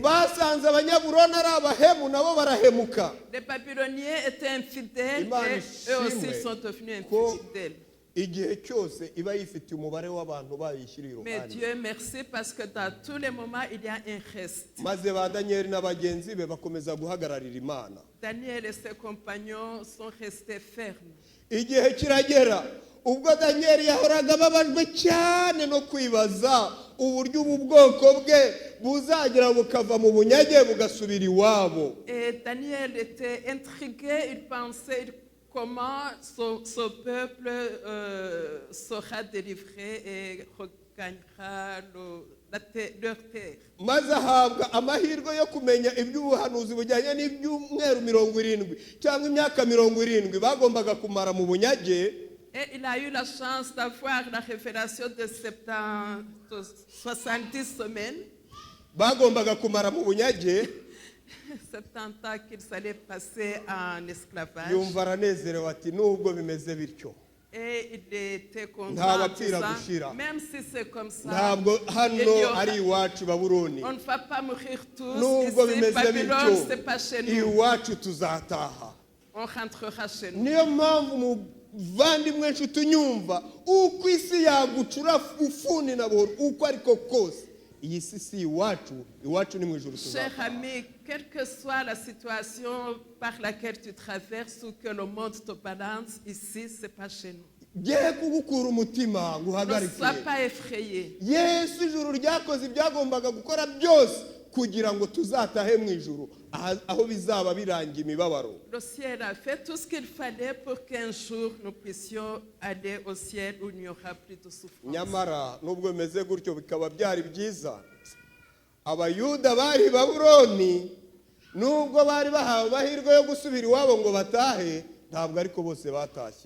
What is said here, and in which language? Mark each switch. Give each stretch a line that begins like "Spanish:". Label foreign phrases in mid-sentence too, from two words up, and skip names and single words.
Kinyarwanda: Basanze abanyabuloni ari abahemu nabo barahemuka.
French: Les Babyloniens étaient infidèles et eux aussi ils sont devenus infidèles.
Kinyarwanda: Igihe cyose iba yifite umubare w'abantu bayishyira Mais iruhande.
French: Dieu merci parce que dans tous les moments il y a un reste.
Kinyarwanda: Maze ba Daniel n'abagenzi be bakomeza guhagararira Imana.
French: Daniel et ses compagnons sont restés fermes.
Kinyarwanda: Igihe kiragera ubwo Daniel yahoraga babajwe cyane no kwibaza uburyo ubu bwoko bwe buzagira bukava mu bunyage bugasubira iwabo.
French: Et Daniel était intrigué, il pensait comment ce peuple sera délivré et regagnera leur terre.
Kinyarwanda: Maze ahabwa amahirwe yo kumenya iby'ubuhanuzi bujyanye n'ibyumweru 70 cyangwa imyaka 70 bagombaga kumara mu bunyage.
French: Et il a eu la chance d'avoir la révélation de 70 semaines.
Kinyarwanda: Bagombaga kumara mu bunyage.
French: 70 ans qu'ils allaient passer en esclavage.
Kinyarwanda: Yumva aranezerewe ati nubwo bimeze bityo.
French: Et il était content en disant, même si c'est comme ça, on ne va pas mourir tous. Ici, Babylone, c'est pas chez nous. On rentrera chez nous.
Kinyarwanda: Muvandimwe nshuti unyumva uko isi yagucura ufuni na boro uko ariko kose iyi si iwacu ni mu ijuru tuzaza.
French: Cher ami, quelle que soit la situation par laquelle tu traverses ou que le monde te balance, ici c'est pas chez nous.
Kinyarwanda: Giye kugukura umutima nguhagarike.
French: Ne sois pas effrayé.
Kinyarwanda: Yesu ijuru ryakoze ibyagombaga gukora byose kugira ngo tuzatahe mu ijuru aho bizaba birangiye imibabaro.
French: Le ciel a fait tout ce qu'il fallait pour qu'un jour nous puissions aller au ciel où il n'y aura plus de souffrance.
Kinyarwanda: Nyamara nubwo bimeze gutyo bikaba byari byiza abayuda bari Babuloni nubwo bari bahawe amahirwe yo gusubira iwabo ngo batahe ntabwo ariko bose batashye.